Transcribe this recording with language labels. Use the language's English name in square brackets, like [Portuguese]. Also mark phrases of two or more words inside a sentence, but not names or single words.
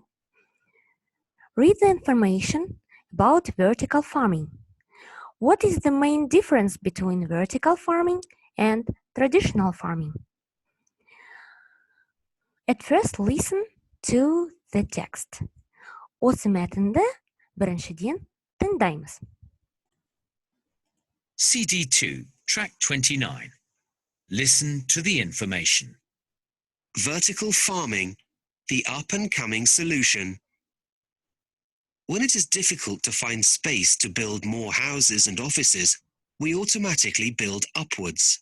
[English] Read the information about vertical farming. What is the main difference between vertical farming and traditional farming? At first, listen to the text. [Kazakh] Осы мәтінді біріншіден тыңдаймыз. [English] CD2, track 29. Listen to the information. Vertical farming, the up-and-coming solution. When it is difficult to find space to build more houses and offices, we automatically build upwards.